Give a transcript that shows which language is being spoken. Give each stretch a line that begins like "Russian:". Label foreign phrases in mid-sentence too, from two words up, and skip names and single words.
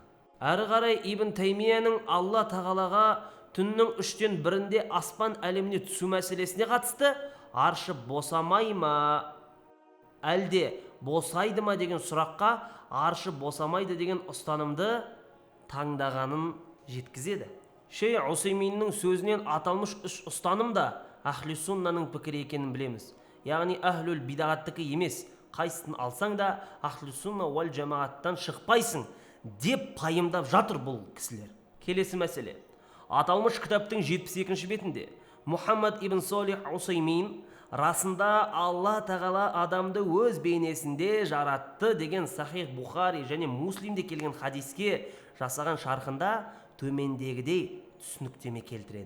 Kazakh: Әрі қарай Ибн Таймияның Алла тағалаға түннің 3-тен 1-інде аспан әлеміне түсу мәселесіне қатысты аршы босамай ма, әлде босайды ма деген сұраққа аршы босамайды деген ұстанымды таңдағанын жеткізеді. Шейх Усайминнің сөзінен аталмыш 3 ұстаным да ахли суннаның пікірі екенін білеміз. Яғни әхлул бидағаттікі емес, қайсысын алсаң да ахли сунна уал жамағаттан шықпайсың деп пайымдап жатыр бұл кісілер. Келесі мәселе. Аталмыш кітаптың 72-ші бетінде Мұхаммад ибн Салих Усаймин расында Алла тағала адамды өз бейнесінде жаратты деген Сахих Бухари және Муслимде келген хадиске жасаған шархында төмендегідей түсініктеме келтіреді.